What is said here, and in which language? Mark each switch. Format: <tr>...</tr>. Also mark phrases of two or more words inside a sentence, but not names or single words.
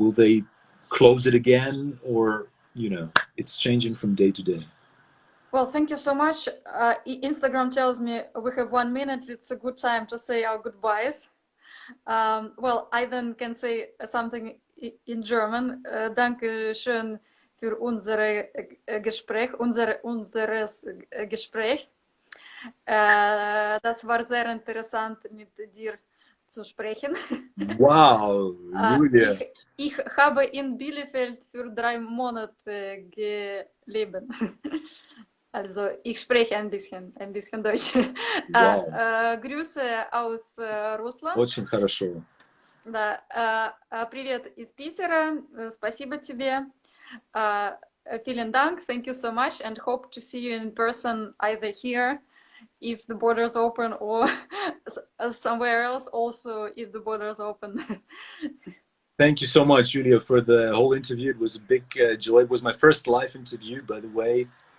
<en>Will they close it again, or it's changing from day to day. Well, thank you so much. Instagram tells me we have 1 minute. It's a good time to say our goodbyes. Well, I then can say something in German.</en> <de>Danke schön für unsere Gespräch, unseres Gespräch. Das war sehr interessant, mit dir zu sprechen. Wow, Julia. Ich habe in Bielefeld für 3 Monate gelebt. Also ich spreche ein bisschen Deutsch. Wow. Grüße aus Russland.</de> <ru>Очень хорошо. Да, привет из Питера. Спасибо тебе.</ru> <de>Vielen Dank.</de> <en>Thank you so much, and hope to see you in person either here, if the borders open, or somewhere else. Also, if the borders open. Thank you so much, Julia, for the whole interview. It was a big joy. It was my first live interview, by the way.</en>